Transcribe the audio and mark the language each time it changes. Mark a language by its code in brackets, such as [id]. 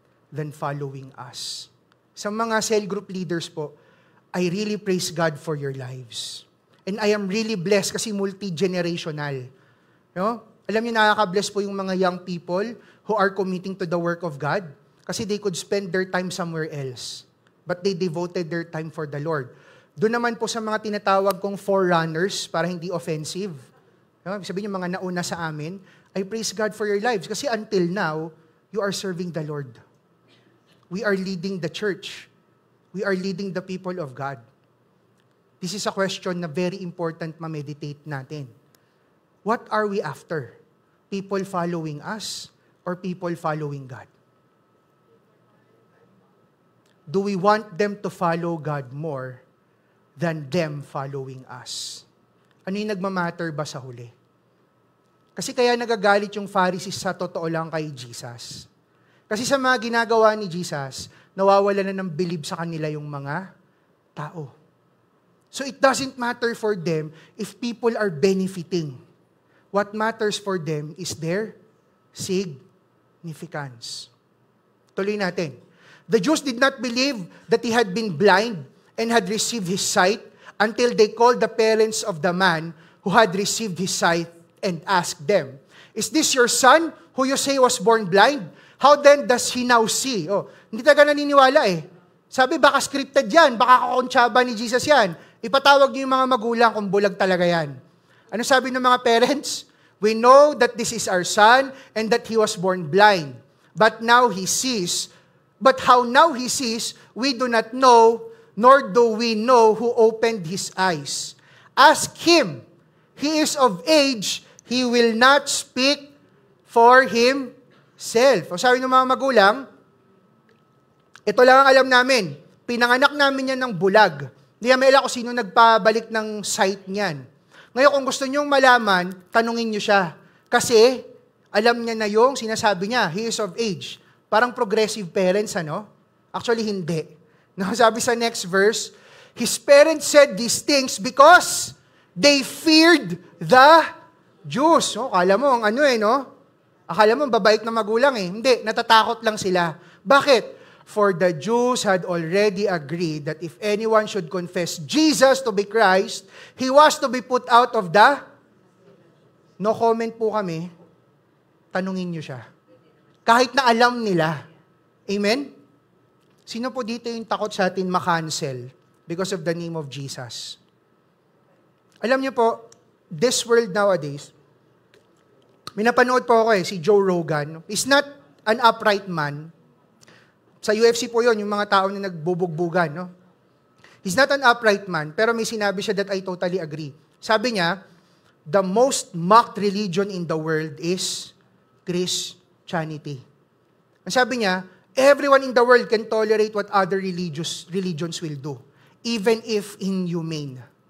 [en] than following us. [tl] Sa mga cell group leaders po, [en] I really praise God for your lives. And I am really blessed kasi multi-generational. No? [tl] Alam niyo, nakaka-bless po yung mga [en] young people who are committing to the work of God kasi they could spend their time somewhere else. But they devoted their time for the Lord. [tl] Doon naman po sa mga tinatawag kong forerunners, para hindi offensive. [en] No? [tl] Sabihin yung mga nauna sa amin, [en] I praise God for your lives kasi until now, you are serving the Lord. We are leading the church. We are leading the people of God. This is a question na very important ma-meditate natin. What are we after? People following us or people following God? Do we want them to follow God more than them following us? [tl] Ano yung nagmamatter ba sa huli? Kasi kaya nagagalit yung Pharisees sa totoo lang kay Jesus. Kasi sa mga ginagawa ni Jesus, nawawala na ng believe sa kanila yung mga tao. [en] So it doesn't matter for them if people are benefiting. What matters for them is their significance. [tl] Tuloy natin. [en] The Jews did not believe that he had been blind and had received his sight until they called the parents of the man who had received his sight and asked them, "Is this your son who you say was born blind? How then does he now see?" [tl] Oh, hindi talaga naniniwala eh. Sabi, baka scripted yan, baka kakontsaba ni Jesus yan. Ipatawag niyo yung mga magulang kung bulag talaga yan. Ano sabi ng mga parents? [en] We know that this is our son and that he was born blind. But now he sees. But how now he sees, we do not know, nor do we know who opened his eyes. Ask him. He is of age. He will not speak for himself. [tl] O sabi ng mga magulang, ito lang ang alam namin. Pinanganak namin yan ng bulag. Hindi namin alam kung sino nagpabalik ng sight niyan. Ngayon, kung gusto niyong malaman, tanungin niyo siya. Kasi, alam niya na yung sinasabi niya, [en] he is of age. [tl] Parang progressive parents, ano? [en] Actually, hindi. No, [tl] sabi sa next verse, [en] his parents said these things because they feared the Jews. [tl] So, akala mo, ang ano no? Akala mo, babait na magulang eh. Hindi, natatakot lang sila. Bakit? [en] For the Jews had already agreed that if anyone should confess Jesus to be Christ, he was to be put out of the... [tl] No comment po kami. Tanungin niyo siya. Kahit na alam nila. Amen? Sino po dito yung takot sa atin makancel [en] because of the name of Jesus? [tl] Alam niyo po, [en] this world nowadays, [tl] may napanood po ako si Joe Rogan. [en] He's not an upright man. [tl] Sa UFC po yon yung mga tao na nagbubugbugan. No? [en] He's not an upright man, [tl] pero may sinabi siya [en] that I totally agree. [tl] Sabi niya, [en] the most mocked religion in the world is Christianity. [tl] Ang sabi niya, [en] everyone in the world can tolerate what other religions will do, even if inhumane.